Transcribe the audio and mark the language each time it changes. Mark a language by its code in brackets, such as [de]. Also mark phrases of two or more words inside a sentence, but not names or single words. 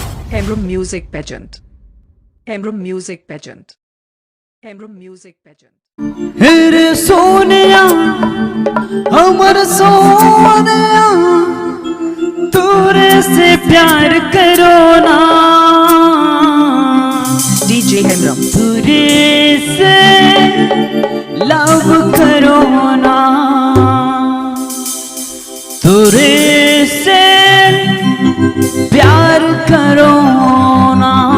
[en] Hemrum Music Pageant. Hemrum Music Pageant. Hemrum Music Pageant. [hi] हेरे सोनिया अमर सोनिया तोरे से प्यार करो ना [en] DJ Hemrum. [hi] तोरे से लव करो ना तोरे से प्यार करो ना।